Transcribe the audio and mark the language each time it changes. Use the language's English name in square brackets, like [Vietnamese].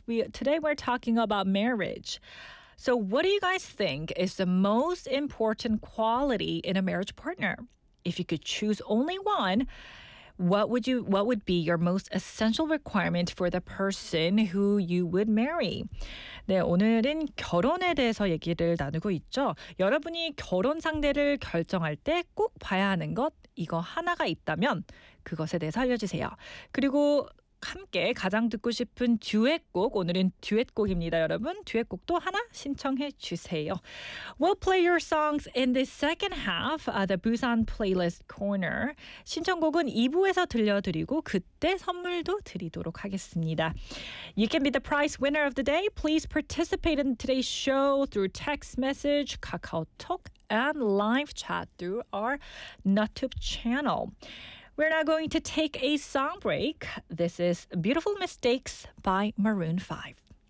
[English] Today we're talking about marriage. So what do you guys think is the most important quality in a marriage partner? If you could choose only one, what would be your most essential requirement for the person who you would marry? [Korean] 네, 오늘은 결혼에 대해서 얘기를 나누고 있죠. 여러분이 결혼 상대를 결정할 때 꼭 봐야 하는 것, 이거 하나가 있다면 그것에 대해서 알려주세요. 그리고 함께 가장 듣고 싶은 듀엣곡, 오늘은 듀엣곡입니다, 여러분. 듀엣곡도 하나 신청해 주세요. [English] We'll play your songs in the second half of the Busan Playlist Corner. [Korean] 신청곡은 2부에서 들려드리고 그때 선물도 드리도록 하겠습니다. [English] You can be the prize winner of the day. Please participate in today's show through text message, 카카오톡, and live chat through our YouTube channel. We're now going to take a song break. This is Beautiful Mistakes by Maroon 5.